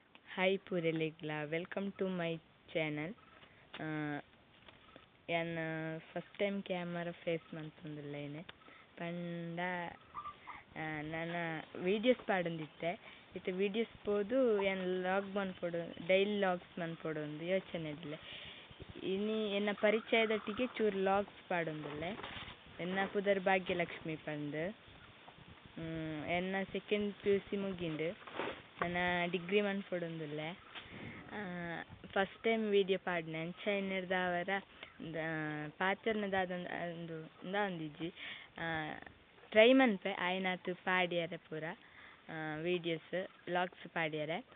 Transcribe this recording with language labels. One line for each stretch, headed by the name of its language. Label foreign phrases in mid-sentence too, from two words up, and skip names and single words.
English: Hi Pureligla, welcome to my channel.
Tulu: Yan
English: first time camera face
Tulu: mantundullayne panda ನನ್ನ ವೀಡಿಯೋಸ್ ಪಾಡೊಂದಿತ್ತೆ ಇತ್ತೆ ವೀಡಿಯೋಸ್ ಪೋದು ಏನು ಲಾಗ್ ಮನ್ಪೊಡು
English: daily logs
Tulu: ಮನ್ಪೊಡು ಒಂದು ಯೋಚನೆ ಇಡ್ಲೆ ಇನಿ ಎನ್ನ ಪರಿಚಯದೊಟ್ಟಿಗೆ ಚೂರು ಲಾಗ್ಸ್ ಪಾಡೊಂದುಲ್ಲೆ ಎನ್ನ ಪುದರ್ ಭಾಗ್ಯಲಕ್ಷ್ಮಿ ಪಂದ್ ಎನ್ನ
English: second PUC
Tulu: ಮುಗಿಂಡು ನನ್ನ ಡಿಗ್ರಿ ಮನ್ಪೊಡೊಂದುಲ್ಲೆ
English: first time video
Tulu: ಪಾಡ್ನೆ ಅಂಚ ಎನ್ನೆರ್ದಾವರ ಪಾತೆರ್ನ ದಾದೊಂದು ಒಂದಿಜ್ಜಿ ಟ್ರೈ ಮನ್ಪೆ ಆಯ್ನಾತು ಪಾಡ್ಯರೆ ಪೂರ
English: videos logs
Tulu: ಪಾಡ್ಯರೆ